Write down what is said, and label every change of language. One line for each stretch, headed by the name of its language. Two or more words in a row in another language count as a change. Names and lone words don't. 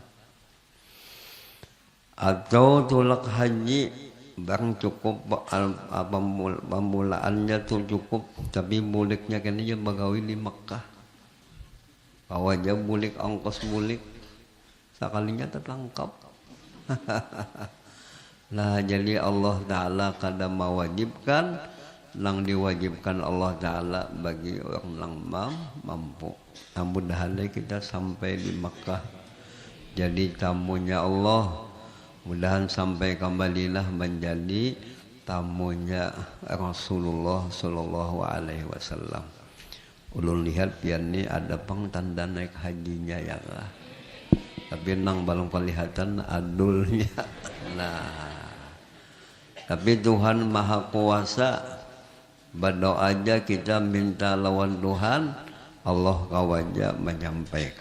Banjar: Atau tulak haji, bang cukup pemulaannya tuh cukup, tapi buliknya kan dia bagawi di Mekah. Awaja bulik, ongkos bulik, sekalinya tertangkap. Nah jadi Allah Ta'ala kada mewajibkan, yang diwajibkan Allah Ta'ala bagi orang yang mampu.
Indonesian: Mudah-mudahan kita sampai di Makkah jadi tamunya Allah. Mudahan sampai kembalilah menjadi tamunya Rasulullah
Arabic: صلى الله عليه وسلم.
Banjar: Ulun lihat pian ni ada pang tanda naik hajinya ya lah. Tapi nang balong kelihatan adulnya.
Indonesian: Nah, tapi Tuhan Maha Kuasa. Berdoa aja kita minta lawan Tuhan, Allah kawaja menyampaikan.